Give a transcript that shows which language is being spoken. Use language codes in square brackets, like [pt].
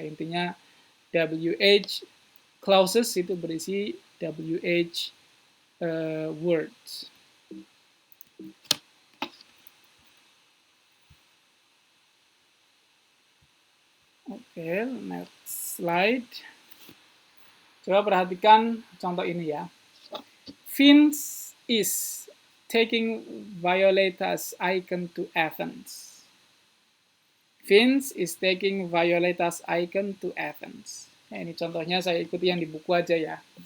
[id] Intinya WH clauses itu berisi WH words. [en] Oke, next slide. [id] Coba perhatikan contoh ini ya. [en] Vince is taking Violeta's icon to Athens. Vince is taking Violeta's icon to Athens. [id] Nah, ini contohnya saya ikuti yang di buku aja ya.